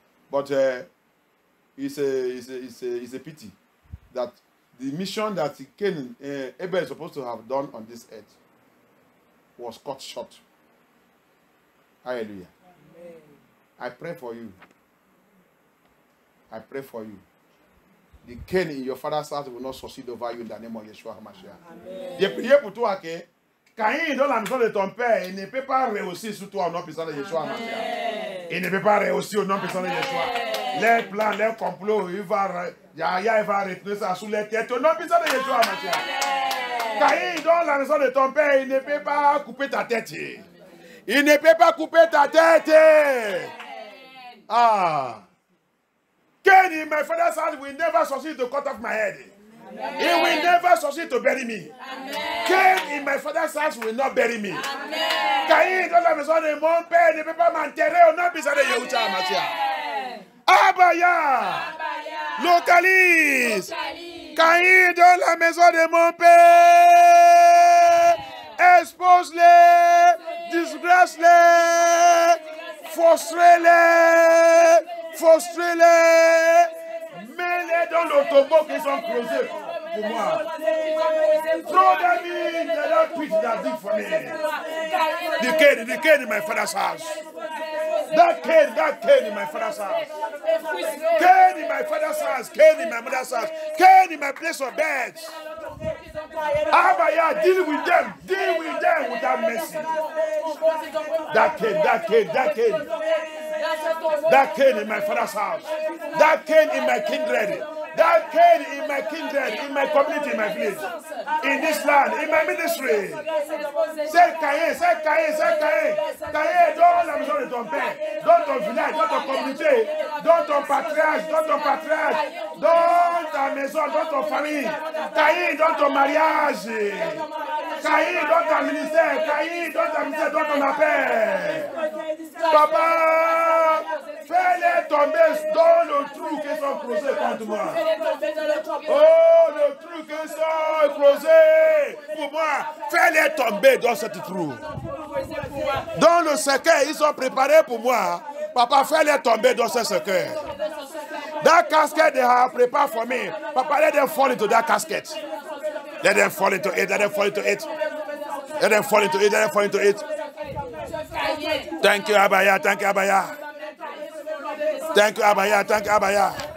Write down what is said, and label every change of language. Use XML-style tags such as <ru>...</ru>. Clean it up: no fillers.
<en>But it's a pity that the mission that Cain, Abel is supposed to have done on this earth was cut short. Hallelujah. Amen. I pray for you. I pray for you. The Cain in your father's house will not succeed over you in the name of Yeshua HaMashiach.</en> <fr>J'ai prié pour toi que Caïn dans la maison de ton père, il ne peut pas réussir sur toi au nom puissant de Yeshua HaMashiach. Il ne peut pas réussir au nom puissant de Yeshua. Les plans, les complots, Yahya va retenir ça sous les têtes au nom puissant de Yeshua HaMashiach. Caïn dans la maison de ton père, il ne peut pas couper ta tête. Il ne peut pas couper ta tête. Ah.</fr> <en>Cain in my father's house will never succeed to cut off my head. Amen. He will never succeed to bury me. Amen. Cain in my father's house will not bury me.</en> <fr>Cain dans la maison de mon père ne peut pas m'enterrer au nom puissant de Yeshua HaMashiach. Abaya. Localise. Cain dans la maison de mon père. Expose-les. Disgrace-les. Frustrez-les. Frustrez-les. Mets-les dans l'automobile qui sont creusés pour moi.</fr> <en>Throw them in the pit that dig for me. The cane in my father's house. That cane in my father's house. Cane in my father's house. Cane in my mother's house. Cane in my place of bed. Abaya, deal with them. Deal with them without mercy. That cane in my father's house. That cane in my kindred. That cane in my kindred, in my community, in my village, in this land, in my ministry. Say Cain, say Cain, say Cain.</en> <fr>Cain,</fr> <en>don't have</en> <fr>besoin de ton père, dans ton village, dans ton communauté, dans ton patriarche, dans ta maison, dans ton famille. Cain, dans ton mariage. Cain, dans ton ministère. Cain, dans ta ministère, dans ton appel. Papa, fais-les tomber dans le trou qu'ils sont creusés contre moi. Oh, le trou qu'ils sont creusés pour moi. Fais-les tomber dans ce trou. Dans le cercueil, ils sont préparés pour moi. Papa, fais-les tomber dans ce cercueil.</fr> <en>That casket they have prepared for me. Papa, let them fall into that casket. Let them fall into it. Let them fall into it. Let them fall into it. Let them fall into it. Thank you, Abaya. Thank you, Abaya. Thank you, Abaya. Thank you, Abaya.</en>